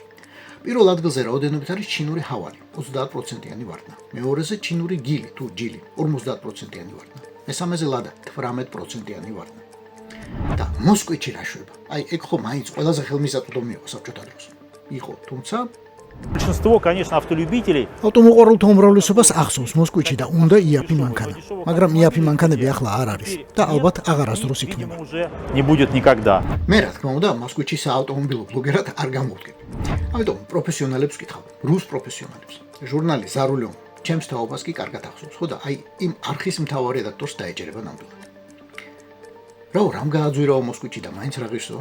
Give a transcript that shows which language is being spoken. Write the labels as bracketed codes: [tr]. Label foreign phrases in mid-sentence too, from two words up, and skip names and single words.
[ka] პირველ ადგილზე რაოდენობით არის ჩინური ჰავალი, 30%-იანი ვარდნა. მეორეზე ჩინური გილი თუ ჯილი, 50%-იანი ვარდნა. მესამეზე ლადა, 18%-იანი ვარდნა. და მოსკოვში რა შვება? აი, ეგ ხო მაინც ყველაზე ხელმისაწვდომი იყო საბჭოთა დროს. იყო, თუმცა [ru] Большинство, конечно, автолюбителей. [ka] ავტომოყვარულთა უმრავლესობას ახსოვს მოსკოვში და უნდა იაფი მანქანა. მაგრამ იაფი მანქანები ახლა არ არის და ალბათ აღარასდროს იქნება. [ru] Уже не будет никогда. [ka] მე რა თქმა უნდა მოსკოვში საავტომობილო ბლოგერად არ გამოვდგები. ამიტომ პროფესიონალებს ვკითხავ, რუს პროფესიონალებს. ჟურნალი ზარულიო ჩემს თაობას კი კარგად ახსოვს, ხო და აი იმ არხის მთავარ რედაქტორს დაეჭერება ნამდვილად. რამ გააძვირაო მოსკოვში და მაინც რა ღირსო?